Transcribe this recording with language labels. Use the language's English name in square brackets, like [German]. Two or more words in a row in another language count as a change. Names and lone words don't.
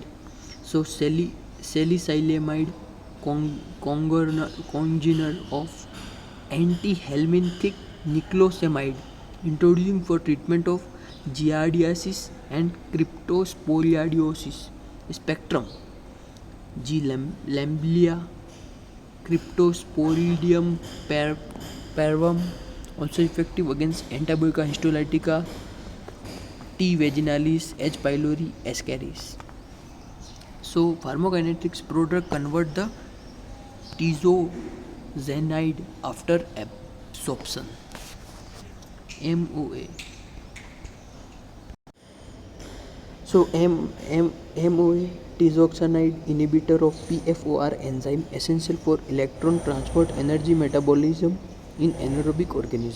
[English] So salicylamide, congener of antihelminthic niclosamide, introducing for treatment of giardiasis and cryptosporidiosis. Spectrum: G. Lamblia Cryptosporidium parvum, also effective against Antiboica histolytica. T. vaginalis, H. pylori, ascaris. So pharmacokinetics product convert the tizozanide after absorption. MOA. So MOA tizoxanide inhibitor of PFOR enzyme essential for electron transport energy metabolism in anaerobic organism.